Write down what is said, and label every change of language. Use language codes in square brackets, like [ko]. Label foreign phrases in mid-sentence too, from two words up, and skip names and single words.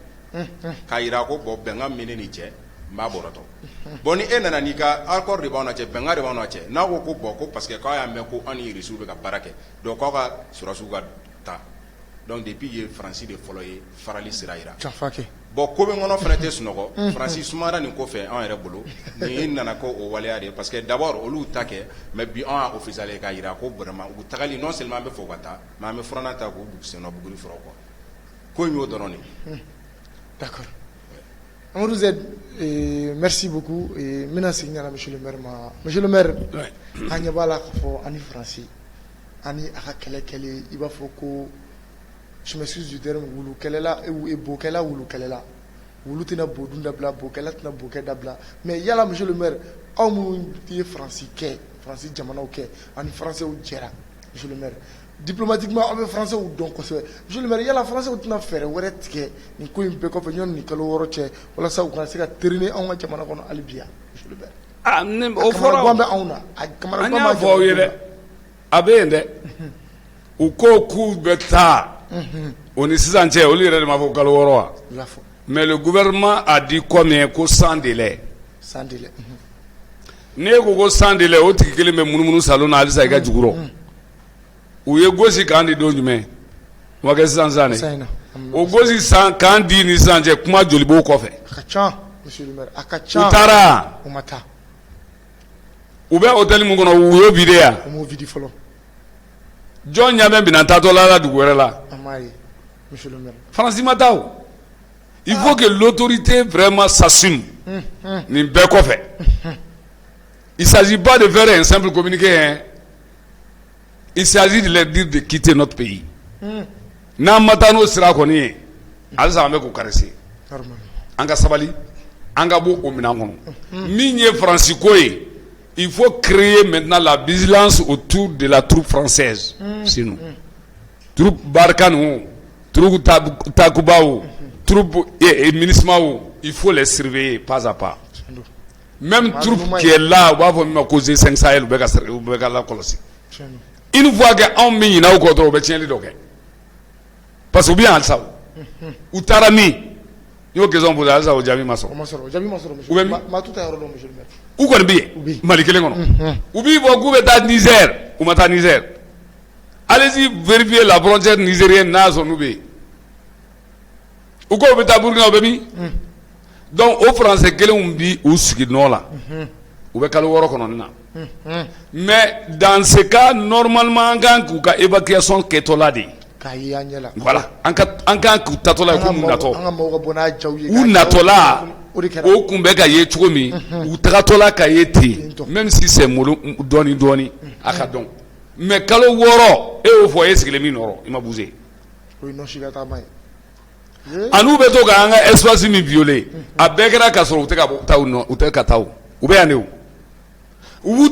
[bm] k'a jira ko bon bɛnkan min ne ni cɛ n b'a bɔrɔtɔ bon ni e nana n'i ka accord de b'aw na cɛ bɛnkan de b'aw na cɛ n'a ko ko bon ko [fr] parce que [bm] k'aw y'a mɛn ko an ni Irisiw bɛ ka baara kɛ donc k'aw ka sɔrɔsiw ka ta [fr] donc depuis [bm] ye Faransi de fɔlɔ ye farali sira jira bon ko bɛ kɔnɔ fana tɛ sunɔgɔ Faransi sumara nin kɔfɛ an yɛrɛ bolo ni nana ko o waleya de [fr] parce que d'abord [bm] olu ta kɛ mais bi an y'a officialisé k'a jira ko vraiment u tagali [fr] non seulement [bm] an bɛ fɔ ka taa mais an bɛ furanna ta k'u sen nɔ buguri fɔlɔ quoi ko in y'o dɔrɔn de. [fr] D'accord. [bm] Amadou Zɛri [fr] merci beaucoup [bm] n bɛna segin ka na [fr] monsieur le maire [bm] ma [fr] monsieur le maire [bm] an ɲɛ b'a la k'a fɔ an ni Faransi ani a ka kɛlɛ kɛlen i b'a fɔ ko [fr] je m'excuse du terme [bm] wulu kɛlɛla bokɛla wulu kɛlɛla wulu tɛna bodun dabila bokɛla tɛna bokɛ dabila mais yala [fr] monsieur le maire [bm] aw minnu ye Faransi kɛ Faransi jamanaw kɛ ani Français jɛra [fr] monsieur le maire diplomatiquement [bm] aw bɛ Français dɔn kosɛbɛ [fr] monsieur le maire [bm] yala Français tɛna fɛɛrɛ wɛrɛ tigɛ nin ko in bɛɛ kɔfɛ ɲɔni nin kalo 6 cɛ walasa u kana se ka teriner anw ka jamana kɔnɔ hali bi yan [fr] monsieur le maire. [bm] O fɔra kamanagan bɛ anw na a kamanagan an y'a fɔ aw ye dɛ a bɛ yen dɛ u ko k'u bɛ taa o ni sisan cɛ olu yɛrɛ de ma fɔ kalo 6 wa [fr] mais le gouvernement a dit combien [bm] ko [fr] sans délai [bm] n'e ko [fr] sans délai [bm] o tigi kelen bɛ munumunu salon na halisa i ka jugurɔ u ye gosi kan di don jumɛn o ma kɛ sisan ne o gosi kan di ni sisan cɛ kuma joli b'o kɔfɛ a ka ca [fr] monsieur le maire [bm] a ka ca u taara u ma taa u bɛ hôtel min kɔnɔ u y'o vide yan u m'o vide fɔlɔ jɔn ɲa bɛ binan taatɔ la dugu wɛrɛ la an m'a ye [fr] monsieur le maire [bm] Faransi ma taa o [fr] il faut que l'autorité vraiment s'assume [bm] nin bɛɛ kɔfɛ [fr] il s'agit pas de faire un simple communiqué hein il s'agit de leur dire de quitter notre pays [bm] n'an ma taa n'o sira kɔni ye halisa an bɛ k'u karese an ka sabali an ka bɔ o minɛn kɔnɔ min ye Faransi ko ye [fr] il faut créer maintenant la vigilance autour de la troupe française chez nous troupe Barkhane troupe Takuba troupe MINUSMA il faut les surveiller pas à pas même troupe qui est là [bm] u b'a fɔ min ma ko [fr] G5 Sahel [bm] u bɛ ka lakɔlɔsi [fr] une fois que [bm] anw min ɲinɛ u kɔ dɔrɔn u bɛ tiɲɛli dɔ kɛ [fr] parce que [bm] u bɛ yan halisa u taara min n y'o [fr] question posé [bm] halisa o jaabi ma sɔrɔ u bɛ min u kɔni bɛ yen Mali kelen kɔnɔ u b'i fɔ k'u bɛ taa Niger u ma taa Niger [fr] allez-y vérifier la frontière nigérienne [bm] n'a sɔrɔ n'u bɛ yen u ko u bɛ taa Burkina u bɛ min donc o français kelenw bi u sigi nɔ la u bɛ kalo 6 kɔnɔ na [fr] mais dans ce cas normalement [bm] an kan k'u ka évacuation kɛtɔla de voilà an kan k'u tatɔla ye ko mun natɔ u natɔla o kun bɛ ka ye cogo min u tagatɔla ka ye ten [fr] même si c'est [bm] malo dɔɔni a ka dɔn mais kalo 6 e y'o fɔ e sigilen min nɔrɔ i ma bouger an'u bɛ to ka an ka espace min violer a bɛɛ kɛra ka sɔrɔ u tɛ ka taa u bɛ yan de o u b'u